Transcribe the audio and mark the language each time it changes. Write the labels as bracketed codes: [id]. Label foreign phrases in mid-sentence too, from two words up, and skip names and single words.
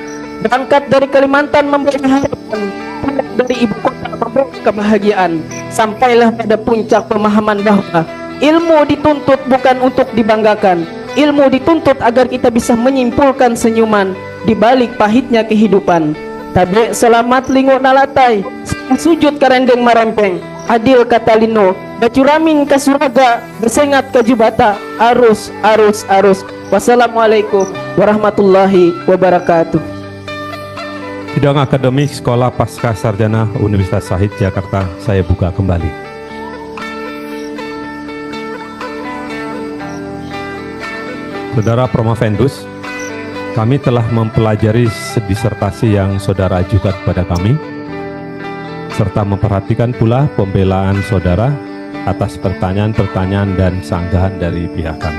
[id] Berangkat dari Kalimantan memberi harapan, pulang dari ibu kota membawa kebahagiaan. Sampailah pada puncak pemahaman bahwa ilmu dituntut bukan untuk dibanggakan. Ilmu dituntut agar kita bisa menyimpulkan senyuman di balik pahitnya kehidupan. [knx] Tabe selamat lingo nalatai, sujud karendeng marempeng, adil katalino, bacuramin kasuraga, besengat kajubata, arus. [ar] والسلام عليكم ورحمة الله وبركاته. [id] Sidang akademik Sekolah Pasca Sarjana Universitas Shahid Jakarta saya buka kembali. Saudara Promovendus, kami telah mempelajari disertasi yang saudara ajukan kepada kami, serta memperhatikan pula pembelaan saudara atas pertanyaan-pertanyaan dan sanggahan dari pihak kami.